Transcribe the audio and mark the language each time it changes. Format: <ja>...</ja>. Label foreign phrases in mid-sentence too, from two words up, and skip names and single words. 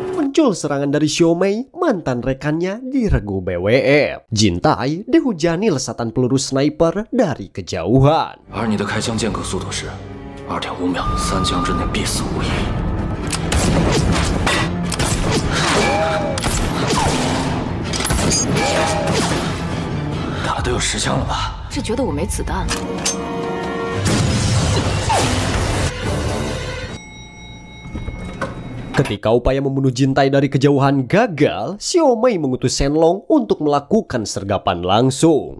<id>muncul serangan dari Xiaomei, mantan rekannya di regu BWF. Jintai dihujani lesatan peluru sniper dari kejauhan.</id> <zh>而你的开枪间隔速度是2.5秒，3枪之内必死无疑。打了都有10枪了吧？是觉得我没子弹了。</zh> <id>Ketika upaya membunuh Jintai dari kejauhan gagal, Xiaomei mengutus Shenlong untuk melakukan sergapan langsung.</id>